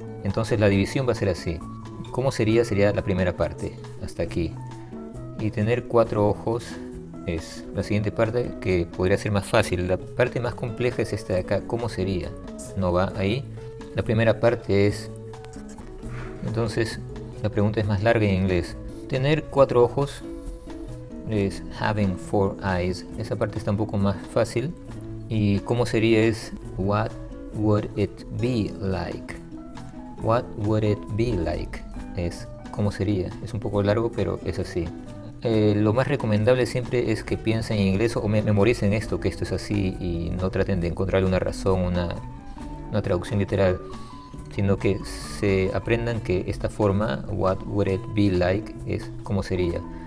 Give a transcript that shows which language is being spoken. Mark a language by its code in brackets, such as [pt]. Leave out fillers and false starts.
[es] Entonces la división va a ser así. ¿Cómo sería? Sería la primera parte, hasta aquí. Y tener 4 ojos es la siguiente parte, que podría ser más fácil. La parte más compleja es esta de acá, ¿cómo sería? No va ahí. La primera parte es... Entonces la pregunta es más larga en inglés. Tener 4 ojos es [en] having 4 eyes. [es] Esa parte está un poco más fácil. Y cómo sería es [en] what would it be like. What would it be like [es] es cómo sería. Es un poco largo, pero es así. Lo más recomendable siempre es que piensen en inglés o memoricen esto, que esto es así, y no traten de encontrarle una razón, una traducción literal, sino que se aprendan que esta forma, [en] what would it be like, [es] es cómo sería.